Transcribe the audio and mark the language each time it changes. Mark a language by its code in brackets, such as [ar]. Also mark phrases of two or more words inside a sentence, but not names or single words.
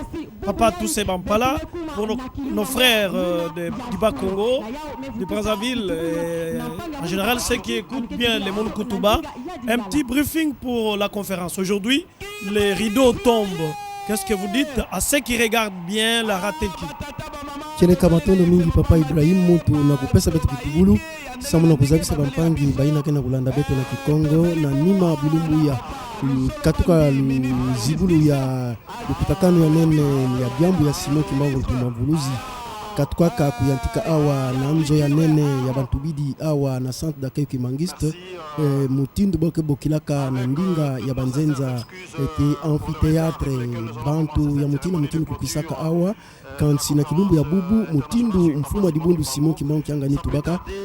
[fr] Papa Toussaint Bampala pour nos frères du Bas-Congo, du Brazzaville, en général ceux qui écoutent bien les Moun Koutouba. Un petit briefing pour la conférence. Aujourd'hui, les rideaux tombent. Qu'est-ce que vous dites à ceux qui regardent bien la Rateki? [ktu] Kene kamatono mingi Papa Ibrahim mutu na kupesa betu kitugulu samu na kuzabisa bampangi baina kena kulanda betu na Kikongo na nima bilumbu ya katuka zibulu ya kutakano ya nene ya byambu ya Simon Kimbangu tumavuluzi katuka kuyantika awa na nzo ya nene ya bantubidi awa na [fr] centre d'accueil Kimangiste [ktu] mutindu boke bokilaka na ndinga ya banzenza ete amphithéâtre bantu ya mutindu kukisaka awa kansi na kilumbu ya bubu mutindu mfuma dibundu Simon Kimbangu kianga ni tubaka